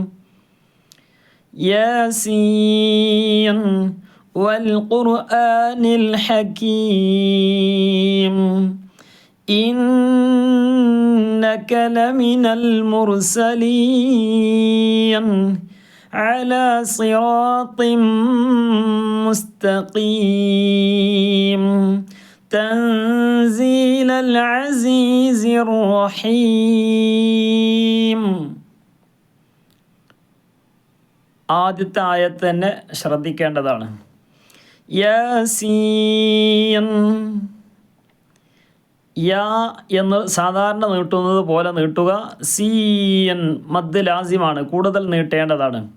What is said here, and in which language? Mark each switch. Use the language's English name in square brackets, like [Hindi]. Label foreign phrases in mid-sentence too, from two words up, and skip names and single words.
[Arabic] ياسين والقرآن الحكيم إنك لمن المرسلين على صراط مستقيم تنزيل العزيز الرحيم. [Malayalam] ആദ്യത്തെ ആയത്ത് തന്നെ ശ്രദ്ധിക്കേണ്ടതാണ്. യാസീൻ, യാ എന്ന് സാധാരണ നീട്ടുന്നത് പോലെ നീട്ടുക. സീൻ മദ് ലാസിമാണ്, കൂടുതൽ നീട്ടേണ്ടതാണ്.